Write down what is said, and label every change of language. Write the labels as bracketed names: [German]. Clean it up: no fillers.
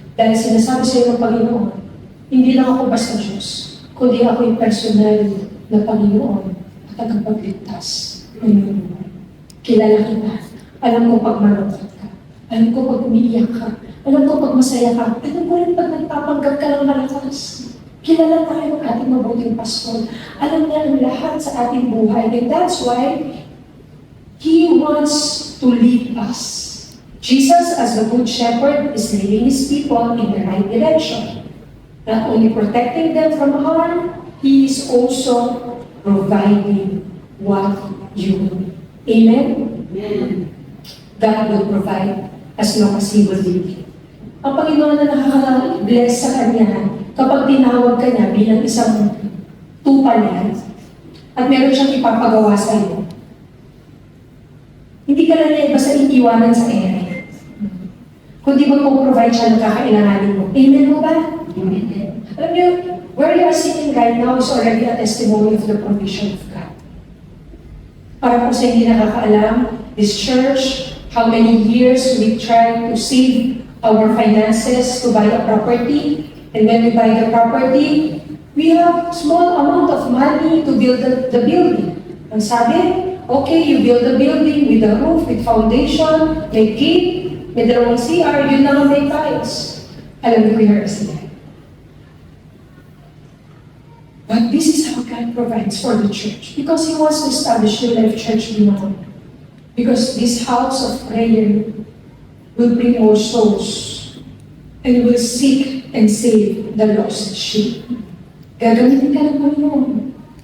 [Filipino] Dahil sinasabi sa iyo ng Panginoon, hindi lang ako basta Diyos, kundi ako yung personal na Panginoon at tagapagligtas ng iyong buhay. Kilala kita. Alam ko pag malungkot ka. Alam ko pag umiiyak ka. Alam ko pag masaya ka. Alam ko rin pag nagpapanggap ka ng malakas. Kilala tayo ng ating mabuting pastor. Alam niya ang lahat sa ating buhay. [English] And that's why He wants to lead us. Jesus, as the Good Shepherd, is leading His people in the right direction. Not only protecting them from harm, He is also providing what you need. Amen? Amen. God will provide as long as He will lead you. [Filipino] Ang Panginoon na nakaka-bless sa Kanya, kapag tinawag ka niya bilang isang tupa niya, at meron siyang ipapagawa sa iyo, hindi ka lang niya basta iiwanan sa ere. Kundi [English] mag-provide [Filipino] siya ng kakailanganin mo. Amen mo ba? Amen. Alam niyo, [English] where you are sitting right now is already a testimony of the provision of God. [Filipino] Para po sa hindi nakakaalam, [English] this church, how many years we tried to save our finances to buy a property. And when we buy the property, we have small amount of money to build the building. [Filipino] Ang sabi, [English] okay, you build the building with a roof, with foundation, may gate, [Filipino] may dalawang CR, yun naman may tiles. Alam niyo, [English] we heard sila. But this is how God provides for the church. Because He wants to establish New Life Church beyond. Because this house of prayer will bring more souls and will seek and save the lost sheep. [Filipino] Gagamitin ka ng Panginoon.